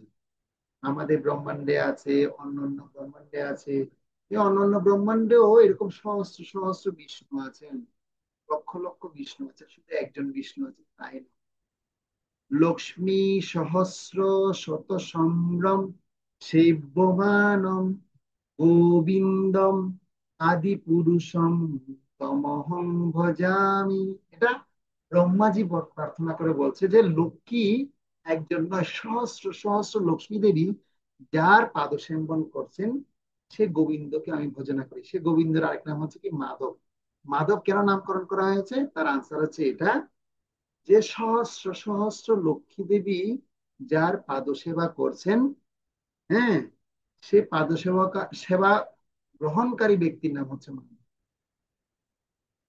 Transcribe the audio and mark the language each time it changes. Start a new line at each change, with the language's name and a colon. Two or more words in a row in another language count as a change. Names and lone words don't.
Bangla: আমাদের ব্রহ্মাণ্ডে আছে, অন্যান্য ব্রহ্মাণ্ডে আছে। এই অন্যান্য ব্রহ্মাণ্ডেও এরকম সহস্র সহস্র বিষ্ণু আছেন, লক্ষ লক্ষ বিষ্ণু আছে। শুধু একজন বিষ্ণু আছে তাই না।
Sanskrit: লক্ষ্মী সহস্র শত সম্ভ্রম সেব্যমানম গোবিন্দম আদি পুরুষম তমহং ভজামি।
Bangla: এটা ব্রহ্মাজি প্রার্থনা করে বলছে যে লক্ষ্মী একজন নয়, সহস্র সহস্র লক্ষ্মী দেবী যার পাদসেবন করছেন, সে গোবিন্দকে আমি ভজনা করি। সে গোবিন্দের আরেক নাম হচ্ছে কি? মাধব। মাধব কেন নামকরণ করা হয়েছে? তার আনসার হচ্ছে এটা, যে সহস্র সহস্র লক্ষ্মী দেবী যার পাদসেবা করছেন, হ্যাঁ, সে পাদসেবা সেবা গ্রহণকারী ব্যক্তির নাম হচ্ছে মাধব।